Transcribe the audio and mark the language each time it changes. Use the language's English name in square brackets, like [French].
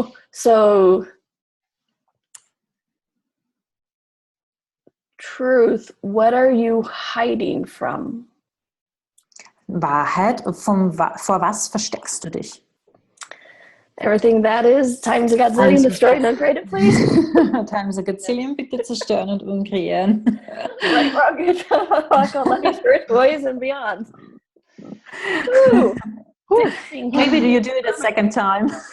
[English] So, truth, what are you hiding from? [German] Wahrheit, vor was versteckst du dich? [English] Everything that is, times a gazillion, destroy and uncreate it, please. Times a gazillion, [German] bitte zerstören und umkreieren. [English] Right, wrong, good, lucky, spirit, boys, and beyond. Ooh. Maybe you do it a second time.